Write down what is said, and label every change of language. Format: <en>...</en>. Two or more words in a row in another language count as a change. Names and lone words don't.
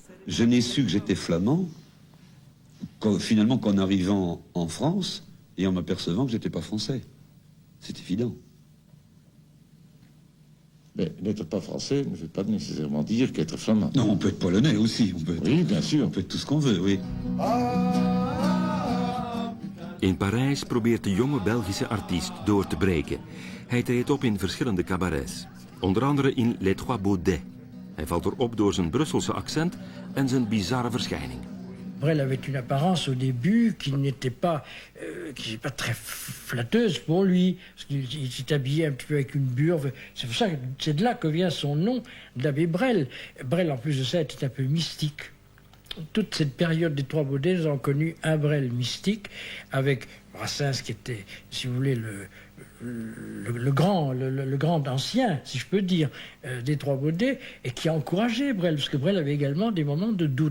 <fr>Je n'ai su que j'étais flamand finalement qu'en arrivant en France et en m'apercevant que j'étais pas français. C'est évident. Mais n'être pas français ne veut pas nécessairement dire qu'être flamand. Non, on peut être polonais aussi. On peut être, oui, bien sûr. On peut être tout ce qu'on veut, oui.</fr> <nl>In Parijs probeert de jonge Belgische artiest door te breken. Hij treedt op in verschillende cabarets. Onder andere in Les Trois Baudets. Hij valt erop door zijn Brusselse accent en zijn bizarre verschijning.</nl> <fr>Brel avait une apparence au début qui n'était pas très flatteuse pour lui, parce qu'il s'est habillé un petit peu avec une burve. C'est pour ça que c'est de là que vient son nom d'abbé Brel. Brel, en plus de ça, était un peu mystique. Toute cette période des Trois Baudets, nous avons connu un Brel mystique, avec Brassens qui était, si vous voulez, le grand ancien, si je peux dire, des Trois Baudets, et qui a encouragé Brel, parce que Brel avait également des moments de doute.</fr>